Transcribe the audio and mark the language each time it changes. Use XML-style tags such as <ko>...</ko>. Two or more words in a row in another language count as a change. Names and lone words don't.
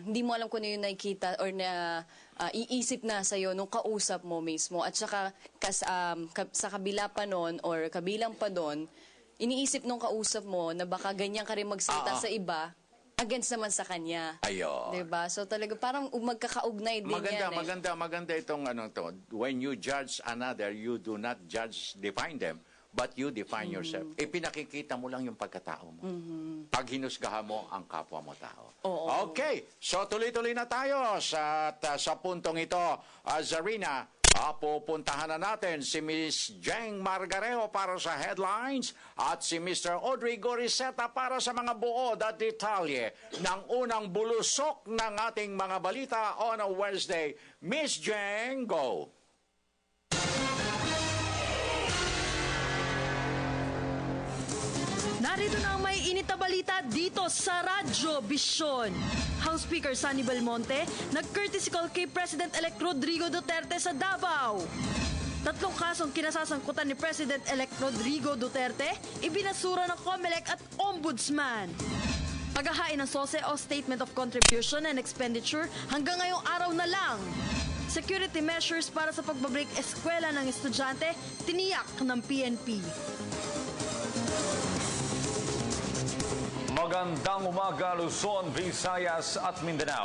<tl>Hindi mo alam kung ano yung nakikita or na iisip na sa'yo nung kausap mo mismo. At saka sa kabila pa nun or kabilang pa doon, iniisip nung kausap mo na baka ganyan ka rin magsalita sa iba, against naman sa kanya. Ayun. Diba? So talaga parang magkakaugnay din yan. Maganda itong to.</tl> <en>When you judge another, you do not define them, but you define yourself.</en> <tl>Pinakikita mo lang yung pagkatao mo. Pag hinusgahan mo ang kapwa mo tao. Okay, so tuloy-tuloy na tayo sa puntong ito. Zarina, pupuntahan na natin si Miss Jeng Margarejo para sa headlines at si Mr. Audrey Goriseta para sa mga buod at detalye ng unang bulusok ng ating mga balita</tl> <en>on a Wednesday.</en> <tl>Miss Jeng, go! Narito na ang may init na balita dito sa Radyo Vision. House Speaker Sonny Belmonte nag-</tl> <en>courtesy call</en> <tl>kay President-elect Rodrigo Duterte sa Davao. 3 kasong kinasasangkutan ni President-elect Rodrigo Duterte, ibinasura ng COMELEC at Ombudsman. Paghahain ng SOSE o</tl> <en>Statement of Contribution and Expenditure</en> <tl>hanggang ngayong araw na lang.</tl> <en>Security measures</en> <tl>para sa pagbabreak eskwela ng estudyante, tiniyak ng PNP. Magandang umaga, Luzon, Visayas at Mindanao.</tl>